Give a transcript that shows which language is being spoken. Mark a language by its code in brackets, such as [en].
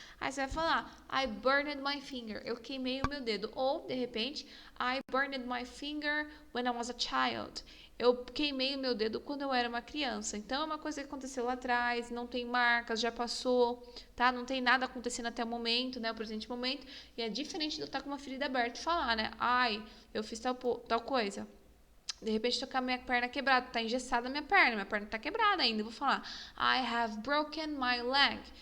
[pt] Aí você vai falar, [en] I burned my finger. [pt] Eu queimei o meu dedo. Ou, de repente, [en] I burned my finger when I was a child. [pt] Eu queimei o meu dedo quando eu era uma criança. Então, é uma coisa que aconteceu lá atrás, não tem marcas, já passou, tá? Não tem nada acontecendo até o momento, né? O presente momento. E é diferente de eu estar com uma ferida aberta e falar, né? Ai, eu fiz tal coisa. De repente, tô com a minha perna quebrada, tá engessada a minha perna tá quebrada ainda. Eu vou falar, [en] I have broken my leg.